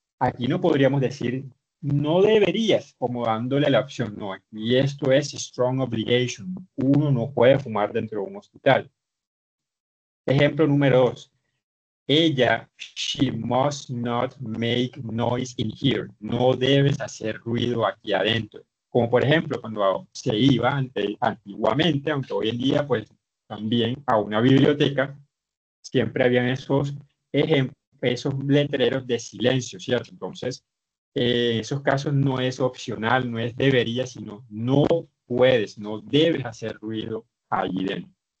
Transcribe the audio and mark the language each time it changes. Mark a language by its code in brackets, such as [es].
[es] Aquí no podríamos decir no deberías, como dándole la opción. No, y esto es strong obligation. Uno no puede fumar dentro de un hospital. Ejemplo número 2. Ella, [en] she must not make noise in here. [es] No debes hacer ruido aquí adentro. Como por ejemplo, cuando se iba antiguamente, aunque hoy en día, pues también a una biblioteca, siempre habían esos letreros de silencio, ¿cierto? Entonces, en esos casos no es opcional, no es debería, sino no puedes, no debes hacer ruido allí dentro.